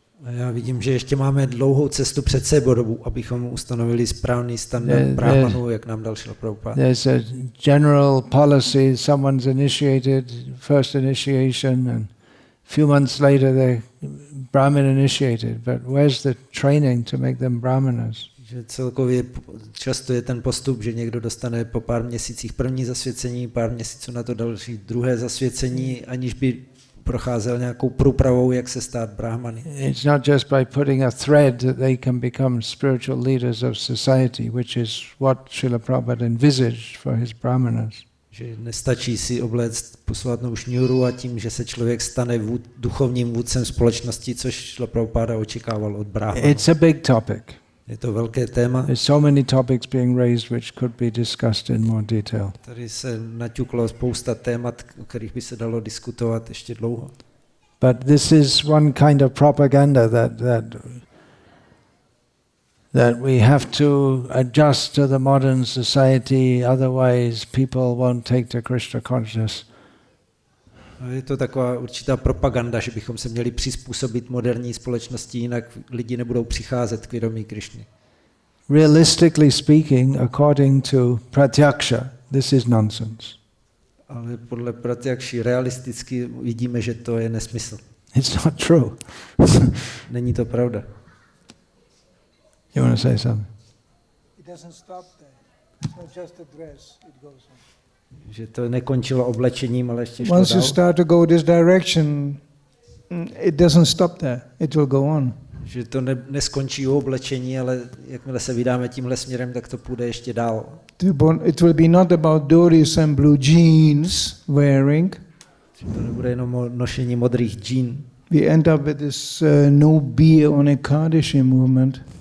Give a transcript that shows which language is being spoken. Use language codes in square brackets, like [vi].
[cs] A já vidím, že ještě máme dlouhou cestu před sebou, abychom ustanovili správný standard brahmanů, jak nám dal Srila Prabhupada. [en] There's a general policy, someone's initiated, first initiation, and a few months later they're Brahmin initiated. But where's the training to make them brahmanas? [cs] Že celkově často je ten postup, že někdo dostane po pár měsících první zasvěcení, pár měsíců na to další druhé zasvěcení, aniž by procházel nějakou průpravou, jak se stát brahmany. [en] It's not just by putting a thread that they can become spiritual leaders of society, which is what Srila Prabhupada envisaged for his brahmanas. [cs] Že nestačí si obléct posvátnou šňůru a tím, že se člověk stane duchovním vůdcem společnosti, což Srila Prabhupada očekával od brahmanů. [en] It's a big topic. [cs] Je to velké téma. [en] There's so many topics being raised which could be discussed in more detail. [cs] Tady se naťuklo spousta témat, o kterých by se dalo diskutovat ještě dlouho. [en] But this is one kind of propaganda that we have to adjust to the modern society, otherwise people won't take to Krishna consciousness. [cs] Je to taková určitá propaganda, že bychom se měli přizpůsobit moderní společnosti, jinak lidi nebudou přicházet k vědomí Krishny. [en] Realistically speaking, according to Pratyaksha, this is nonsense. [cs] Ale podle Pratyakši realisticky vidíme, že to je nesmysl. [en] It's not true. [cs] Není to pravda. [en] You want to say something? It doesn't stop there. It's not just a dress, it goes on. [cs] Že to nekončilo oblečením, ale ještě šlo [en] Once you [cs] dál. [en] start to go this direction, it doesn't stop there. It will go on. [cs] Že to neskončí u oblečení, ale jakmile se vydáme tímhle směrem, tak to půjde ještě dál. [en] It will be not about Doris and blue jeans wearing. [cs] Že to nebude jenom o nošení modrých džín. [en] We end up with this no beer on Ekadashi movement.